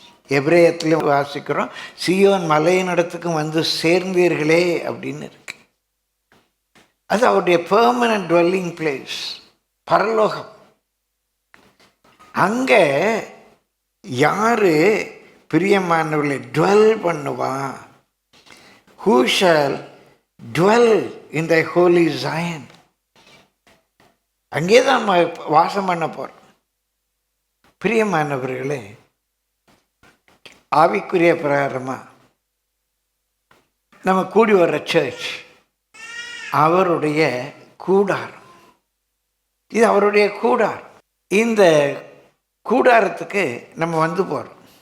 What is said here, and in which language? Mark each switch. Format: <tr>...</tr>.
<ta>எபிரேயத்திலும் வாசிக்கிறோம், சியோன் மலையின் இடத்துக்கும் வந்து சேர்ந்தீர்களே அப்படின்னு இருக்கு. அது அவருடைய பெர்மனன்ட் டுவெல்லிங் பிளேஸ், பரலோகம். அங்கே யாரு பிரியமானவர்களை டுவெல் பண்ணுவான்?</ta> <en>Who shall dwell in thy holy Zion?</en> <ta>அங்கே தான் நம்ம வாசம் பண்ண போகிறோம். பிரியமானவர்களே, ஆவிக்குரிய பிரகாரமாக நம்ம கூடி வர்ற சர்ச் அவருடைய கூடாரம். இது அவருடைய கூடாரம். இந்த கூடாரத்துக்கு நம்ம வந்து போகிறோம்.</ta>